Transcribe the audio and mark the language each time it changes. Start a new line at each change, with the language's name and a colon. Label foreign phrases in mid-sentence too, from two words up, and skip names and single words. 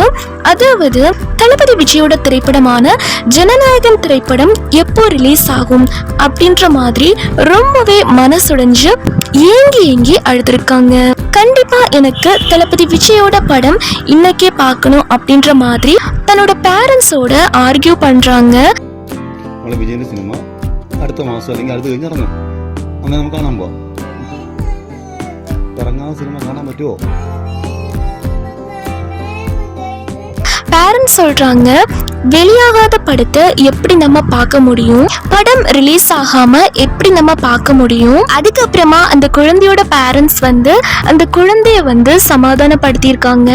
Tamil: அதாவது தளபதி விஜயோட திரைப்படமான ஜனநாயகன் திரைப்படம் எப்போ ரிலீஸ் ஆகும் அப்படின்ற மாதிரி ரொம்பவே மனசுடைஞ்சு ஏங்கி ஏங்கி அழுதுருக்காங்க. கண்டிப்பா எனக்கு தளபதி விஜயோட படம் இன்னைக்கே பார்க்கணும் அப்படின்ற மாதிரி தன்னோட பேரண்ட்ஸோட ஆர்கியூ பண்றாங்க.
Malayalam: വിജയന്റെ സിനിമ അടുത്ത മാസം അല്ലെങ്കിൽ അടുത്ത് കഴിഞ്ഞ് ഇറങ്ങും. അന്ന് നമുക്ക് കാണാൻ പോവാം. ഇറങ്ങാൻ സിനിമ കാണാൻ പറ്റുമോ?
Tamil: பேரண்ட்ஸ் சொல்றாங்க, வெளியாகாத படத்தை எப்படி நம்ம பார்க்க முடியும், படம் ரிலீஸ் ஆகாம எப்படி நம்ம பார்க்க முடியும். அதுக்கப்புறமா அந்த குழந்தையோட பேரண்ட்ஸ் அந்த குழந்தைய சமாதானப்படுத்தியிருக்காங்க.